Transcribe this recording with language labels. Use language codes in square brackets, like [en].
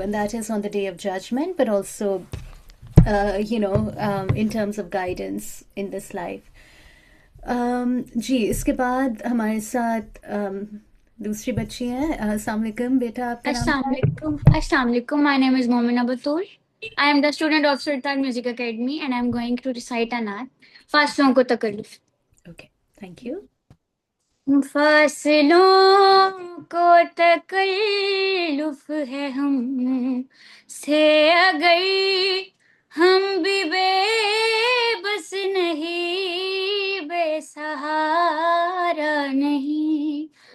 [en] And that is on the Day of Judgment, but also, in terms of guidance in this life. [ur] جی اس کے بعد ہمارے ساتھ دوسری بچی ہیں. السلام علیکم بیٹا, آپ کا نام؟ [en] السلام علیکم. My name is Momina Batul. I am the student of Surtaal Music Academy and I am going to recite a naat. [ur] فاصلوں کو تکلف. [en] Okay, thank you. [ur] فاصلوں کو تکلف ہے ہم سے اگر ہم بھی بے بس نہیں, بے سہارا نہیں.